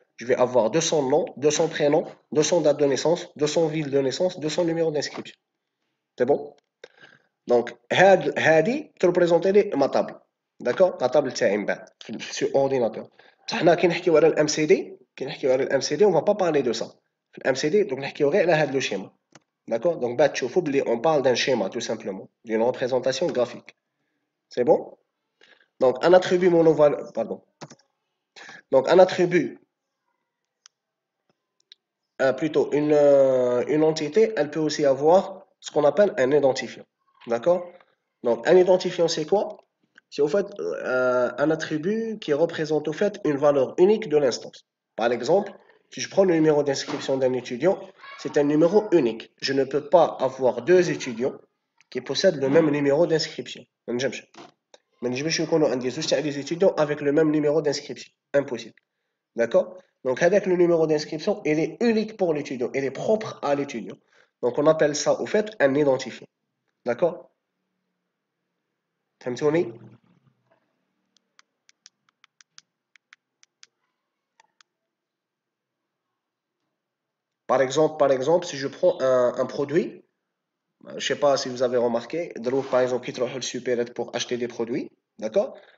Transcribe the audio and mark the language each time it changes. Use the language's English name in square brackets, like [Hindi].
[French] Je vais avoir 200 noms, 200 prénoms, 200 dates de naissance, 200 villes de naissance, 200 numéros d'inscription. C'est bon? Donc, [Arabic] هادي [French] تريبريزونتي لي ما table. D'accord? La table [Arabic] تاعي من بعد [French] sur ordinateur. [Arabic] حنا كي نحكيو على الام سي دي [French] on va pas parler de ça. [Arabic] في الام سي دي donc نحكيو غير على هذا لو شيما. [French] D'accord? Donc [Arabic] بعد تشوفوا بلي [French] on parle d'un schéma tout simplement, d'une représentation graphique. C'est bon? Donc un attribut monovaleur, pardon. Donc un attribut, plutôt une entité, elle peut aussi avoir ce qu'on appelle un identifiant. D'accord? Donc un identifiant c'est quoi? C'est au fait un attribut qui représente au fait une valeur unique de l'instance. Par exemple, si je prends le numéro d'inscription d'un étudiant, c'est un numéro unique. Je ne peux pas avoir deux étudiants qui possèdent le même numéro d'inscription. [Arabic] ما نجمش يكونوا عندي زوج تاع لي [French] étudiants avec le même numéro d'inscription. Impossible. D'accord? Donc avec le numéro d'inscription, il est unique pour l'étudiant, il est propre à l'étudiant. Donc on appelle ça au fait un identifiant. D'accord? [Arabic] فهمتوني؟ [French] Par exemple, si je prends un produit, je ne sais pas si vous avez remarqué, par exemple, qui travaillent le supérette pour acheter des produits, d'accord?